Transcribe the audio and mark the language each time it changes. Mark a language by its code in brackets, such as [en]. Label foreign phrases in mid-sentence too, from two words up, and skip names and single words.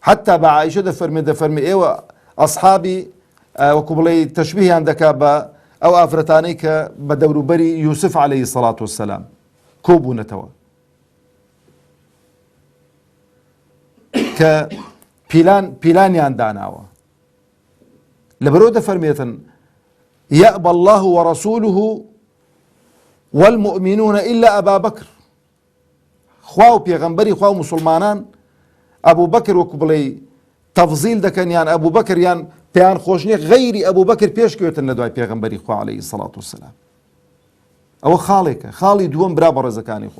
[ckb] حتى بە عائشە دەفەرمێ ئێوە ئەصحابی وەکو بڵێ تەشبیهیان دەکا بە ئەو ئافرەتانەی کە بە دەوروبەری یوسف [ar] عەلەیهی سەڵات وەسەلام [ckb] کۆبوونەتەوە کە پیلانیان داناوە. لەبەرەوە دەفەرمێتن [ar] يأبى الله ورسوله والمؤمنون إلا أبا بكر. [ckb] خوا و پێغەمبەری خوا و مسلمانان ئەبوو بەکر وەکو بڵێ تەفزیل دەکەن یان ئەبوو بەکر یان پێیان خۆش نییە غەیری ئەبوو بەکر پێشکەوێتن لە دوای پێغەمبەری خوا [ar] عەلەیهی سەڵات وەسەلام. [ckb] ئەوە خاڵێکە، خاڵی دووەم برا بە ڕێزەکانی خۆ.